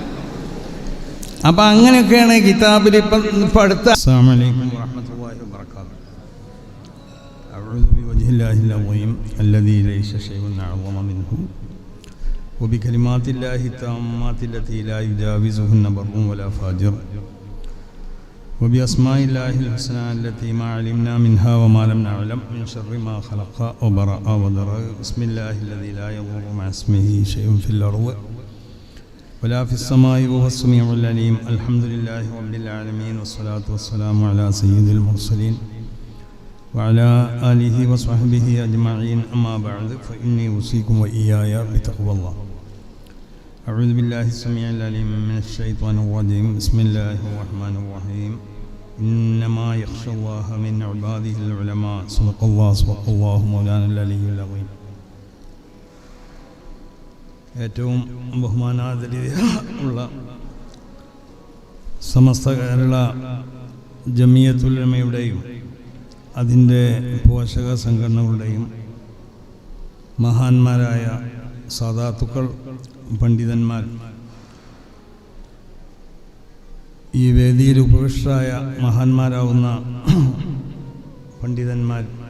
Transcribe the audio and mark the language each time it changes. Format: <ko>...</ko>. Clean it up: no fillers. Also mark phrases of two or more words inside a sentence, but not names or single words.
<ml>അപ്പം അങ്ങനെയൊക്കെയാണ് കിതാബിൽ ഇപ്പം അടുത്ത.</ml> <ar>السلام عليكم ورحمة الله وبركاته. أعوذ بوجه الله العظيم الذي ليس شيء أعظم منه وبكلمات الله التامات التي لا يجاوزهن بر ولا فاجر وبأسماء الله الحسنى التي ما علمنا منها وما لم نعلم من شر ما خلق وبرأ وذرأ بسم الله الذي لا يضر مع اسمه شيء في الأرض ولا في السماء وهو السميع العليم الحمد لله رب العالمين والصلاة والسلام على سيد المرسلين وعلى آله وصحبه أجمعين أما بعد فإني أوصيكم وإياي بتقوى الله. أعوذ بالله السميع العليم من الشيطان الرجيم بسم الله الرحمن الرحيم إنما يخشى الله من عباده العلماء صدق الله مولانا العلي العظيم.</ar> <ml>ഏറ്റവും ബഹുമാനാദരവുള്ള സമസ്ത കേരള ജമിയത്തുൽ ഉലമയുടെയും അതിൻ്റെ പോഷക സംഘടനകളുടെയും മഹാന്മാരായ സാദാത്തുക്കൾ, പണ്ഡിതന്മാർ, ഈ വേദിയിൽ ഉപവിഷ്ടരായ മഹാന്മാരാവുന്ന പണ്ഡിതന്മാർ,</ml>